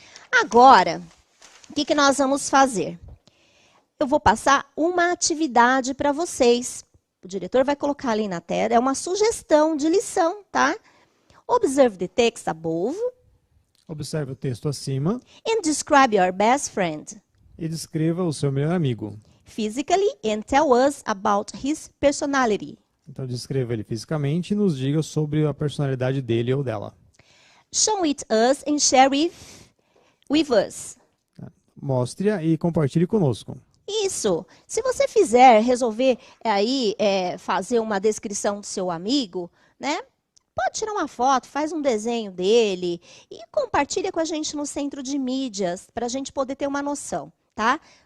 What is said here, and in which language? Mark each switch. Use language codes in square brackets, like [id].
[pt] Agora, o que nós vamos fazer? Eu vou passar uma atividade para vocês. O diretor vai colocar ali na tela. É uma sugestão de lição, tá? [en] Observe the text above. [pt] Observe o texto acima. [en] And describe your best friend. [pt] E descreva o seu melhor amigo. [en] Physically and tell us about his personality. [pt] Então, descreva ele fisicamente e nos diga sobre a personalidade dele ou dela. [en] Show it us and share with us. [pt] Mostre-a e compartilhe conosco. Isso. Se você resolver aí fazer uma descrição do seu amigo, né? Pode tirar uma foto, faz um desenho dele e compartilha com a gente no centro de mídias para a gente poder ter uma noção, tá?